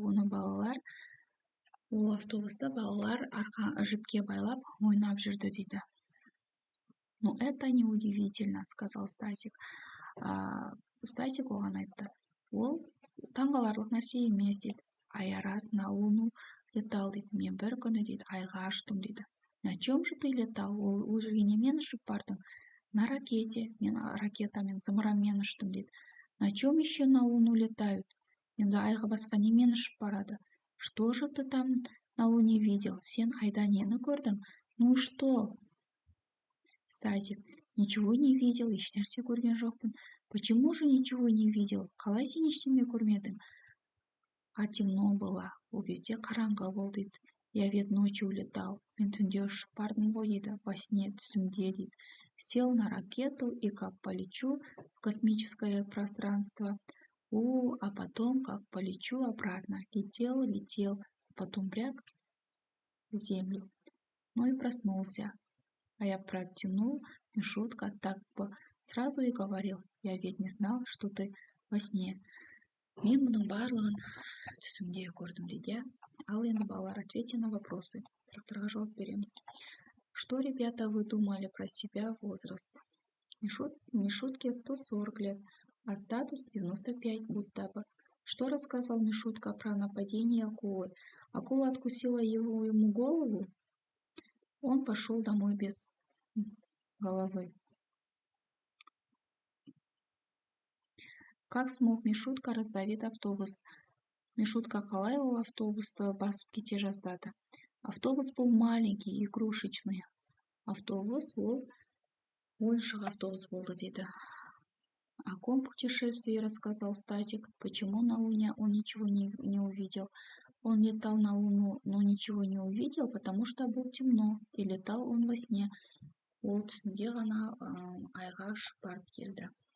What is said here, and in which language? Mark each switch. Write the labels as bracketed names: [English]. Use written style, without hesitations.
[Kazakh] Оны балалар, ол автобуста балалар жіпке байлап ойнап жүрді дейді. [Russian] Но это не удивительно, сказал Стасик. [Kazakh] Стасик оған айтты. Ол таңғаларлық нәрсе емес дейді. [Russian] А я раз на луну летал [Kazakh] дейді. Мен бір күні дейді айға ұштым дейді. [Russian] На чем же ты летал? [Kazakh] Ол жерге немен ұшып бардың? [Russian] На ракете. [Kazakh] Мен ракетамен, зымыранмен ұштым дейді. [Russian] На чем еще на луну летают? [Kazakh] Енді айға басқа немен ұшып барады? [Russian] Что же ты там на луне видел? [Kazakh] Сен айда нені көрдің? [Russian] Ну что? Стасик, ничего не видел, [Kazakh] ешнәрсе көрген жоқпын. [Russian] Почему же ничего не видел? [Kazakh] Қалай сен ештеңе көрмедің? [Russian] А темно было. [Kazakh] Ол кезде қараңғы болды дейді. [Russian] Я ведь ночью улетал. [Kazakh] Мен түнде ұшып бардым ғой дейді. [Russian] Во сне, [Kazakh] түсімде дейді. [Russian] Сел на ракету и как полечу в космическое пространство. А потом как полечу обратно. Летел, потом бряк в землю. Ну и проснулся. А я протянул Мишутка так бы сразу и говорил. Я ведь не знал, что ты во сне. [Kazakh] Мен бұның барлығын түсімде көрдім дейді. Ал енді балалар, [Russian] ответьте на вопросы. [Kazakh] Сұрақтарға жауап береміз. [Russian] Что, ребята, вы думали про себя возраст? Мишутке 140 лет, а статус 95 будто бы. Что рассказал Мишутка про нападение акулы? Акула откусила ему голову. Он пошел домой без головы. Как смог Мишутка раздавить автобус? [Kazakh] Мишутка қалай ол автобусты басып кете жаздады? [Russian] Автобус был маленький, игрушечный. [Kazakh] Автобус ол ойыншық автобус болды дейді. [Russian] О ком путешествии рассказал Стасик? Почему на Луне он ничего не увидел? Он летал на Луну, но ничего не увидел, потому что было темно, и летал он во сне. [Kazakh] Ол түсінде ғана айға ұшып барып келді.